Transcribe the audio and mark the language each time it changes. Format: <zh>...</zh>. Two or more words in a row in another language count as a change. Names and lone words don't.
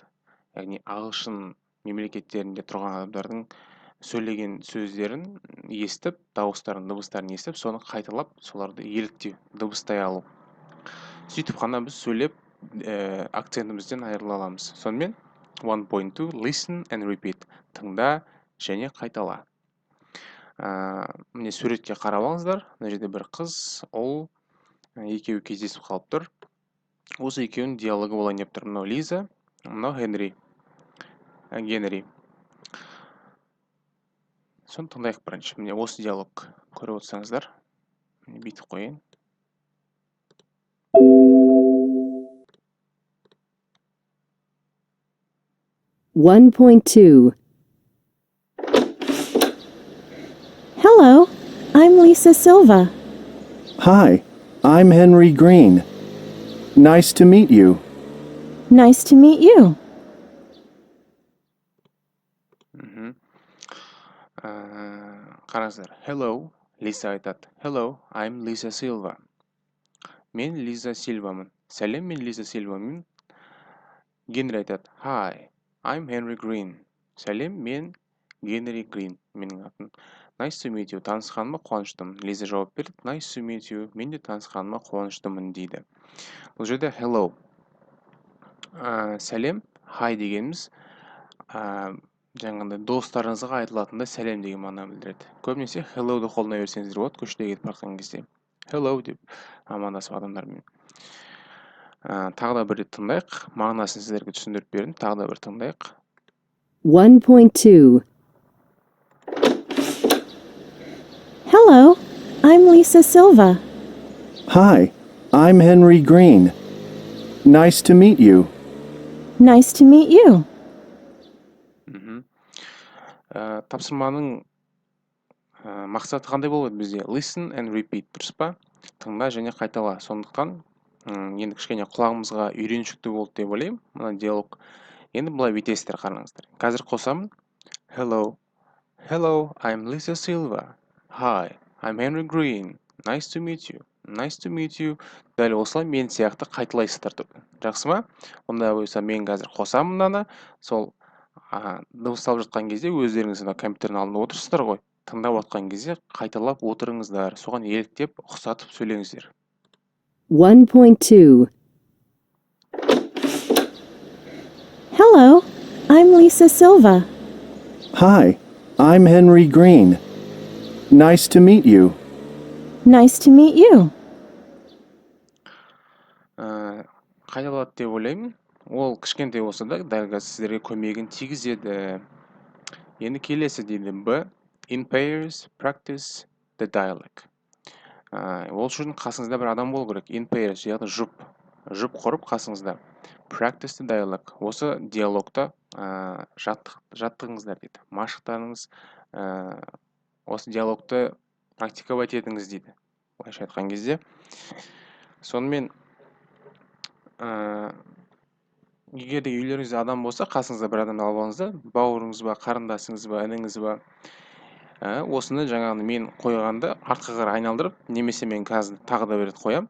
<kk>Яғни ағылшын мемлекеттерінде тұрған адамдардың сөйлеген сөздерін естіп, дауыстарын, дыбыстарын естіп, соны қайталап, соларды еліктеу, дыбыстай алу. Сөйтіп қана біз сөйлеп, акцентімізден айырыла аламыз.</kk> <en>Сонымен 1.2 listen and repeat.</en> <kk>Тыңда және қайтала. Міне суретке қарап алыңыздар. Мына жерде бір қыз, ол екеуі кездесіп қалып тұр. Осы екеуінің диалогы болайын деп тұр. Мынау Лиза, мынау Генри. Соны тыңдайық бірінші. Міне осы диалог көріп отырсаңыздар. Міне бүйтіп қойын.</kk> <en>Hello, I'm Lisa Silva. Hi, I'm Henry Green. Nice to meet you. Nice to meet you.</en> <kk>Қараңыздар. Hello, Лиза айтады.</kk> <en>Hello, I'm Lisa Silva.</en> <kk>Мен Лиза Сильвамын. Сәлем, мен Лиза Сильвамын. Генри айтады.</kk> <en>Hi, I'm Henry Green.</en> <kk>Сәлем, мен Генри Грин. Менің атым.</kk> <en>Nice to meet you.</en> <kk>Танысқаныма қуаныштымын. Лиза жауап берді.</kk> <en>Nice to meet you.</en> <kk>Мен де танысқаныма қуаныштымын дейді. Бұл жерде hello. Сәлем, hi дегеніміз жаңағындай достарыңызға айтылатындай сәлем деген мағынаны білдіреді. Көбінесе hello-ды қолдана берсеңіздер болады, көшеде кетіп бара жатқан кезде. Hello деп амандасып адамдармен. Тағы да бір рет тыңдайық. Мағынасын сіздерге түсіндіріп бердім. Тағы да бір тыңдайық.</kk> <en>1.2 Hello, I'm Lisa Silva. Hi, I'm Henry Green. Nice to meet you. Nice to meet you.</en> <kk>Тапсырманың мақсаты қандай болады бізде?</kk> <en>Listen and repeat,</en> <kk>дұрыс па? Тыңда және қайтала. Сондықтан енді кішкене құлағымызға үйреншікті болды деп ойлаймын. Мына диалог. Енді бұлай бүйтесіздер, қараңыздар. Қазір қосамын.</kk> <en>Hello, I'm Lisa Silva. Hi, I'm Henry Green. Nice to meet you. Nice to meet you.</en> <kk>Дәл осылай мен сияқты қайталайсыздар тұрды. Жақсы ма? Онда болса мен қазір қосамын мынаны. Сол дыбысталып жатқан кезде өздеріңіз компьютердің алдында отырсыздар ғой. Тыңдап отқан кезде қайталап отырыңыздар. Соған еліктеп, ұқсатып сөйлеңіздер.</kk> <en>1.2 Hello, I'm Lisa Silva. Hi, I'm Henry Green. Nice to meet you. Nice to meet you.</en> <kk>Қайталады деп ойлаймын. Ол кішкентай болса да, дәл қазір сіздерге көмегін тигізеді. Енді келесі дейді Б.</kk> <en>In pairs, practice the dialogue.</en> <kk>Ол үшін қасыңызда бір адам болу керек.</kk> <en>In pairs,</en> <kk>яғни жұп құрып қасыңызда.</kk> <en>Practice the dialogue.</en> <kk>Осы диалогта жаттығыңыздар дейді. Машықтарыңыз осы диалогты практиковать етіңіз дейді. Былайша айтқан кезде Сонымен егер де үйлеріңізде адам болса, қасыңызда бір адамды алып алыңыз да, бауырыңыз ба, қарындасыңыз ба, ініңіз ба, осыны жаңағыны мен қойғанды артқа қарай айналдырып, немесе мен қазір тағы да бір рет қоямын.</kk>